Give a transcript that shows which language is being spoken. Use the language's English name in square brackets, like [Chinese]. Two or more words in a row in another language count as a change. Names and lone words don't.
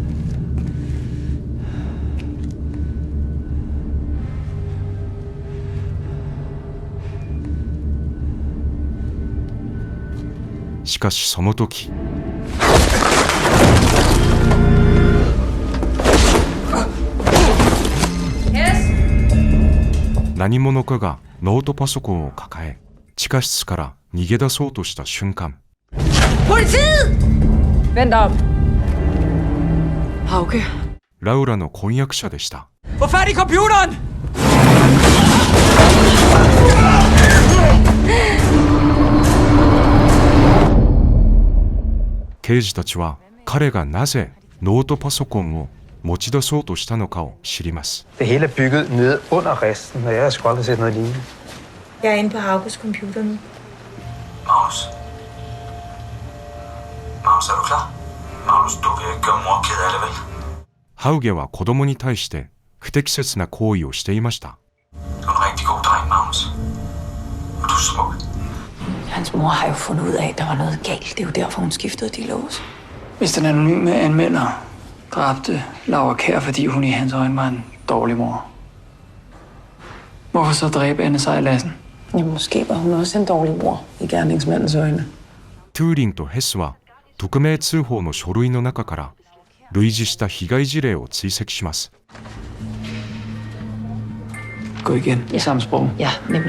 [Japanese] しかしその時、何者かがノートパソコンを抱え地下室から逃げ出そうとした瞬間、 [Danish] Politiet! Vent om. Hauke. [Japanese] ラウラの婚約者でした。 [Danish] Få fat i computeren! [Japanese] 刑事たちは彼がなぜノートパソコンを持ち出そうとしたのかを知ります。 [Danish] Det hele er bygget nede under resten, og jeg har sgu aldrig set noget lignende. Jeg er inde på Haukes computer nu. Magnus. Magnus, er du klar? Magnus, du vil ikke gøre mor ked af det, vel? [Japanese] ハウゲは子供に対して不適切な行為をしていました。 [Danish] Du er en rigtig god dreng, Magnus. Og du er smuk. Hans mor har jo fundet ud af, at der var noget galt. Det er jo derfor, hun skiftede de lås. Hvis den anonyme anmelder dræbte Laura Kjær, fordi hun i hans øjne var en dårlig mor, hvorfor så dræbe Anne Sejlassen? Ja, måske var hun også en dårlig mor i gerningsmandens øjne. [Japanese] トゥーリンとヘスは匿名通報の書類の中から類似した被害事例を追跡します。 [Danish] Gå igen i samme sprog. Ja, nemlig.